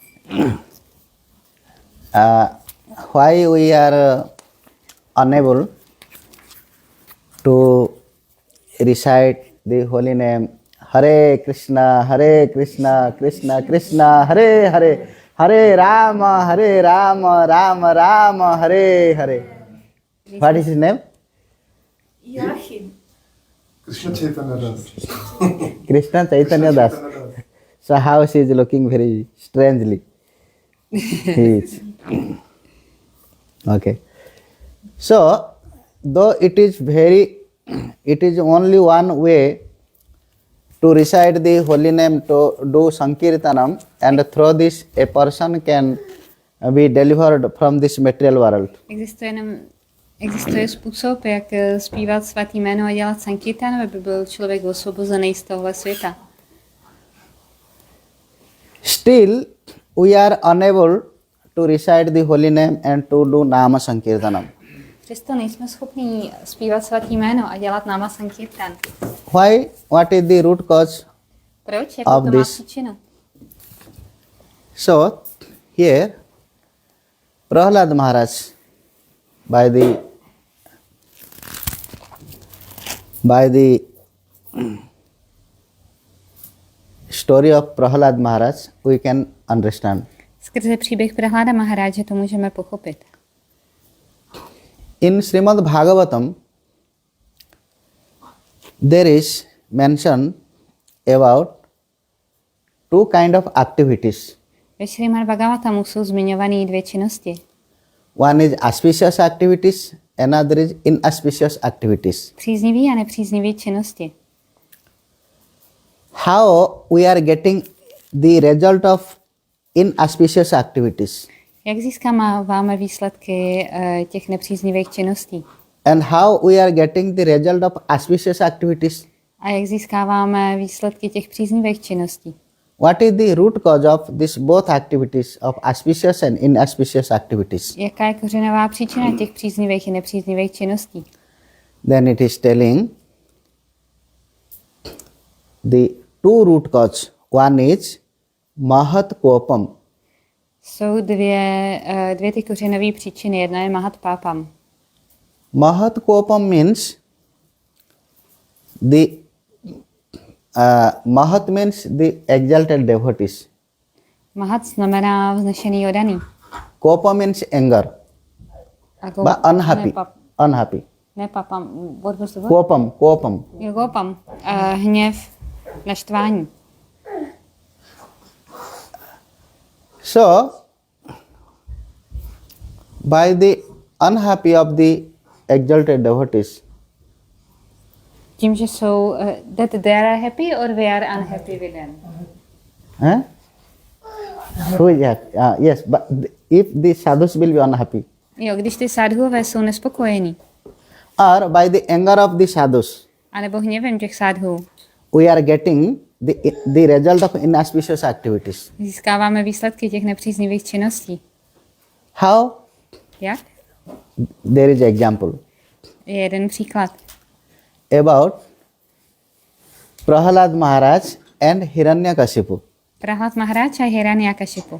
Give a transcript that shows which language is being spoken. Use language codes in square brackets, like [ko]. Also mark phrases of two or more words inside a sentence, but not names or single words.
[en] why we are unable to recite the holy name Hare Krishna, Krishna Krishna, Hare Hare, Hare Rama, Rama Rama, Hare Hare. What is his name? Joachim. Krishna Chaitanya Das. Krishna Chaitanya Das. So how she is looking very strangely. He is. Okay. So, though it is only one way to recite the holy name, to do Sankirtanam, and through this a person can be delivered from this material world. [cs] Existuje způsob, jak zpívat svatý jméno a dělat sankirtan, aby byl člověk osvobozený z tohohle světa. [en] Still, we are unable to recite the holy name and to do Nama Sankirtanam. [cs] Přesto nejsme schopni zpívat svatý jméno a dělat náma sankirtan. [en] Why? What is the root cause? [cs] Proč? Jakou [en] Of [cs] to má [en] this. [cs] příčinu? [en] So, here, Prahlad Maharaj, by the story of Prahlad Maharaj, we can understand. [cs] Skrze příběh Prahláda Maharádže to můžeme pochopit. [en] In Srimad Bhagavatam, there is mention about two kind of activities. [cs] Ve Šrímad Bhagavatamu jsou zmiňované dvě činnosti. [en] One is auspicious activities, another is inauspicious activities. [cs] Příznivý a nepříznivý činnosti. [en] How we are getting the result of inauspicious activities, [cs] Jak získáváme výsledky těch nepříznivých činností? [en] and how we are getting the result of auspicious activities? [cs] A jak získáváme výsledky těch příznivých činností? [en] What is the root cause of this both activities, of auspicious and inauspicious activities? [cs] Jaká je kořenová příčina těch příznivých i nepříznivých činností? [en] Then it is telling the two root cause. One is Mahat Kopam. [cs] Jsou dvě ty kořenové příčiny. Jedna je Mahat Pápam. [en] Mahat Kopam means Mahat means the exalted devotees. [cs] Mahat znamená vznešený odaný. [en] Kopa means anger, but unhappy. Unhappy. Ne papam. What was the word? Kopam. [cs] Jo, kopam. Hněv, naštvání. [en] So, by the unhappy of the exalted devotees, [cs] Tím, že jsou [en] that they are happy or we are unhappy with them. huh? Who is that? Yes, but if the sadhus will be unhappy, [cs] Jo, když ty sádhuové jsou nespokojení, [en] or by the anger of the sadhus, [cs] anebo hněvem těch sádhů, [en] we are getting the result of inauspicious activities. [cs] získáváme výsledky těch nepříznivých činností. [en] How? [cs] Jak? [en] There is an example [cs] Je jeden příklad. [en] about Prahlad Maharaj and Hiranyakashipu. [cs] Prahlad Maharádž a Hiranyakashipu.